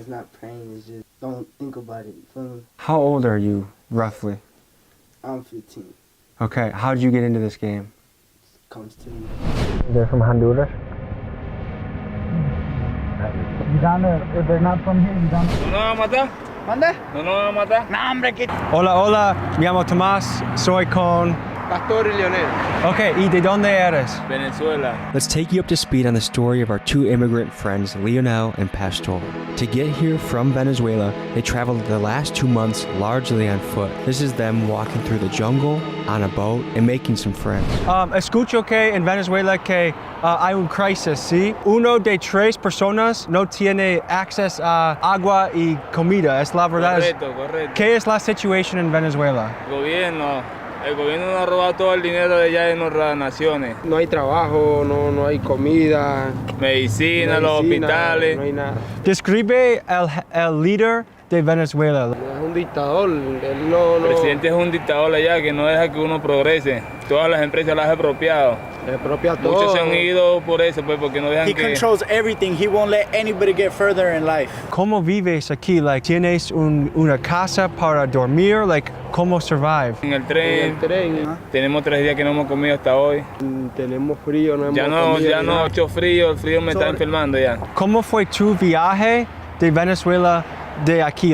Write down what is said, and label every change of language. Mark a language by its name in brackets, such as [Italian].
[English] It's not praying, it's just don't think about it. You feel me? How old are you, roughly? I'm 15. Okay, how did you get into this game? It comes to me. They're from Honduras? You down there, if they're not from here, you down there. [Spanish] ¿No nos van a matar? ¿Mande? ¿No nos van a matar? No, hombre, que... Hola, hola, me llamo Tomás, soy con... Pastor y Leonel. Okay, ¿y de dónde eres? Venezuela. [English] Let's take you up to speed on the story of our 2 immigrant friends, Leonel and Pastor. To get here from Venezuela, they traveled the last 2 months largely on foot. This is them walking through the jungle, on a boat, and making some friends. [Spanish] Escucho que en Venezuela que hay un crisis, ¿sí? Uno de 3 personas no tiene acceso a agua y comida, es la verdad. Correcto. ¿Qué es la situación en Venezuela? El gobierno nos ha robado todo el dinero de allá de nuestras naciones. No hay trabajo, no hay comida. Medicina, los hospitales. No hay nada. Describe el líder de Venezuela. Es un dictador. Él no... El presidente es un dictador allá que no deja que uno progrese. Todas las empresas las ha expropiado. Todo. Muchos se han ido por eso, pues, porque no dejan [English] He [Spanish] que... [English] controls everything. He won't let anybody get further in life. [Spanish] ¿Cómo vives aquí? Like, ¿tienes una casa para dormir? [English] Like, [Spanish] ¿cómo [English] survive? [Spanish] En el tren. Tenemos 3 días que no hemos comido hasta hoy. Tenemos frío, no hemos Ya no, hecho frío, el frío me está enfermando ya. ¿Cómo fue tu viaje de Venezuela de aquí?